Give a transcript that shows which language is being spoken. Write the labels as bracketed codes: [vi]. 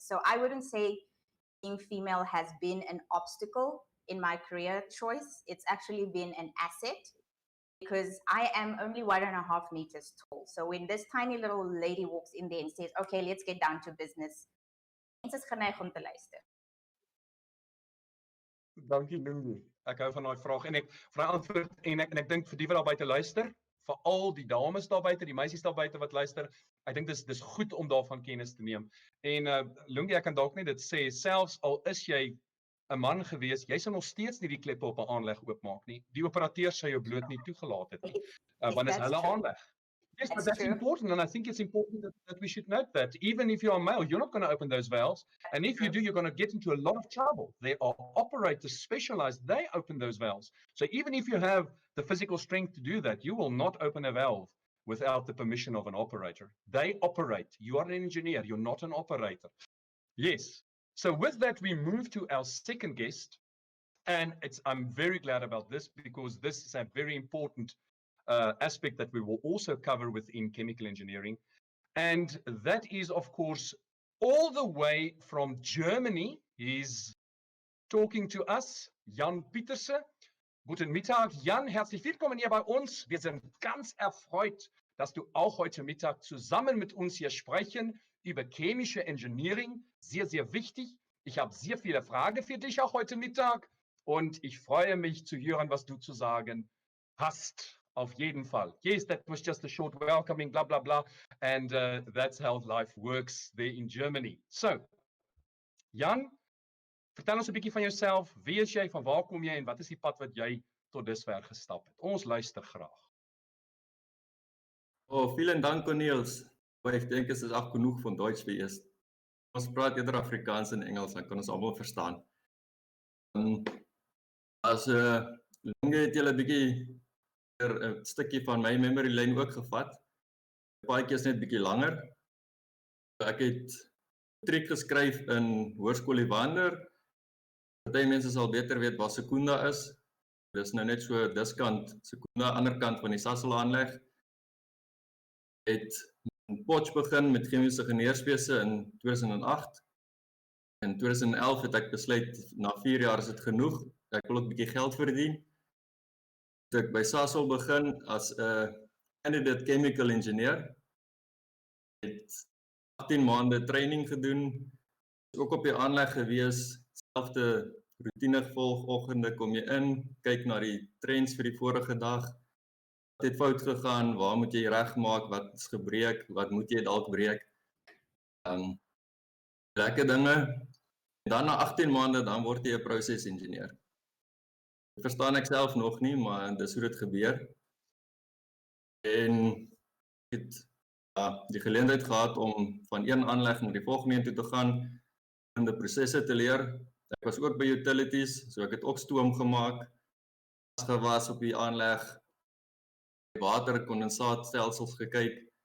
[en] So I wouldn't say being female has been an obstacle in my career choice. It's actually been an asset, because I am only 1.5 meters tall. So when this tiny little lady walks in there and says, okay, let's get down to business, [af] mense is geneig om te luister. Dankie Lungi. Ek hou van daai vraag en ek vra antwoord en ek dink vir die wat daar buite luister, veral die dames daar buite, die meisies daar buite wat luister, ek dink dis goed om daarvan kennis te neem. En Lungi, ek kan dalk net dit sê, selfs al is jy 'n man gewees, jy sal nog steeds nie die kleppe op 'n aanleg oopmaak nie. Die operateur sou jou bloot nie toegelaat het nie. Want is hulle aanleg. [en] Yes, but that's important, and I think it's important that we should note that even if you are male, you're not going to open those valves, and if you do, you're going to get into a lot of trouble. There are operators specialized, they open those valves. So even if you have the physical strength to do that, you will not open a valve without the permission of an operator. They operate. You are an engineer, you're not an operator. Yes. So with that, we move to our second guest, and I'm very glad about this, because this is a very important aspect that we will also cover within chemical engineering. And that is, of course, all the way from Germany. He's talking to us, Jan Pieterse. [de] Guten Mittag, Jan, herzlich willkommen hier bei uns. Wir sind ganz erfreut, dass du auch heute Mittag zusammen mit uns hier sprechen über chemische Engineering. Sehr, sehr wichtig. Ich habe sehr viele Fragen für dich auch heute Mittag und ich freue mich zu hören, was du zu sagen hast. Auf jeden Fall. [en] Yes, that was just a short welcoming, blah, blah, blah. And that's how life works there in Germany. [af] So, Jan, vertel ons 'n bietjie van jouself. Wie is jy, van waar kom jy en wat is die pad wat jy tot dusver gestap het? Ons luister graag. [de] Oh, vielen Dank, Corneels. Ich denke, es ist auch genug von Deutsch wie ist. [af] Ons praat eerder Afrikaans en Engels, dan kan ons almal verstaan. As Lungi het julle 'n bietjie 'n stukkie van my memory lane ook gevat. Paadjie is net bietjie langer. Ek het matriek geskryf in Hoërskool Evander. Party mense sal beter weet waar Sekunda is. Dis nou net so diskant Sekunda, ander kant van die Sasol aanleg. Het in Potch begin met chemiese ingenieurswese in 2008. In 2011 het ek besluit, na 4 jaar is dit genoeg. Ek wil ook 'n bietjie geld verdien. Ek by Sasol begin as 'n [en] candidate chemical engineer. [af] Het 18 maande training gedoen, ook op die aanleg gewees, selfde routine gevolg, oggende kom jy in, kyk na die trends vir die vorige dag, wat het fout gegaan, waar moet jy regmaak, wat is gebreek, wat moet jy dalk breek, lekker dinge, en dan na 18 maande, dan word jy 'n prosesingenieur. Dit verstaan ek self nog nie, maar dis hoe dit gebeur, en het die geleentheid gehad om van een aanleg na die volgende een toe te gaan, en die prosesse te leer. Ek was ook by utilities, so ek het ook stoom gemaak, gewas op die aanleg, waterkondensaatstelsels gekyk.